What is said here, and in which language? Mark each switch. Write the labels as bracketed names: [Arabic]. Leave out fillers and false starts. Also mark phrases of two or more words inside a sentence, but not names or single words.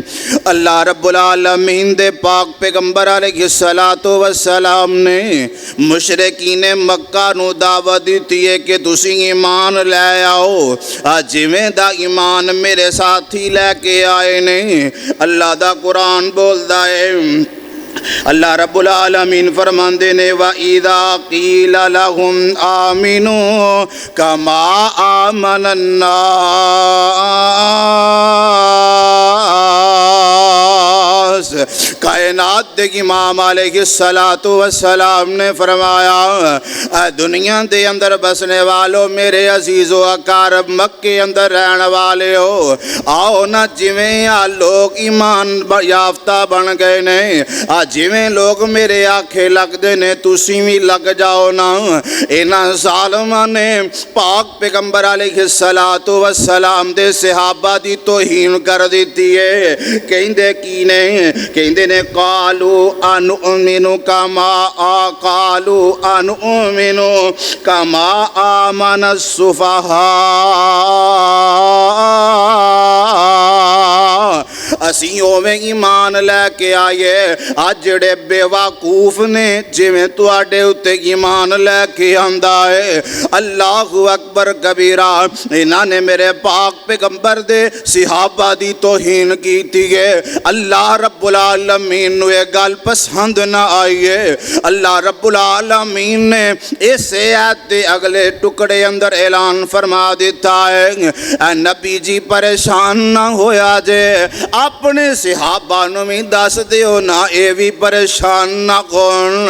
[Punjabi] اللہ رب العالمین دے پاک پیغمبر علیہ السلام نے مشرکین مکہ نو دعوت دیتی ہے کہ تسی ایمان لے آؤ جویں دا ایمان میرے ساتھی لے کے آئے نے۔ اللہ دا قرآن بولدا ہے، اللہ رب العالمین فرماندے نے [Arabic] وَإِذَا قِيلَ لَهُمْ آمِنُوا كَمَا آمَنَ النَّاسِ۔ [Punjabi] کائنات دے امام علیہ السلام نے فرمایا اے دنیا دے اندر بسنے والو میرے عزیز و اقارب مکے اندر رہن والے ہو، آؤ نہ جویں لوگ ایمان یافتہ بن گئے نے جویں لوگ میرے آنکھیں لگ دے نے تسی بھی لگ جاؤ نا۔ انہاں ظالماں نے پاک پیغمبر علیہ السلام دے صحابہ دی توہین کر دیتی ہے۔ کہندے کی نے؟ کہندے نے [Arabic] قالوا انؤمن کما آمن السفہاء۔ [Punjabi] اسی اوویں ایمان لے کے آئے آج جڑے بے وقوف نے جویں تواڈے اُتے ایمان لے کے آندا ہے۔ [Arabic] اللہ اکبر کبیرہ۔ [Punjabi] انہاں نے میرے پاک پیغمبر دے صحابہ دی توہین کیتی ہے۔ اللہ رب العالمین نو یہ گل پسند نہ آئی ہے۔ اللہ رب العالمین نے اس آیت دے اگلے ٹکڑے اندر اعلان فرما دیتا ہے اے نبی جی پریشان نہ ہویا جے، اپنے صحابہ نو بھی دس دیو نا اے بھی پریشان نہ کون۔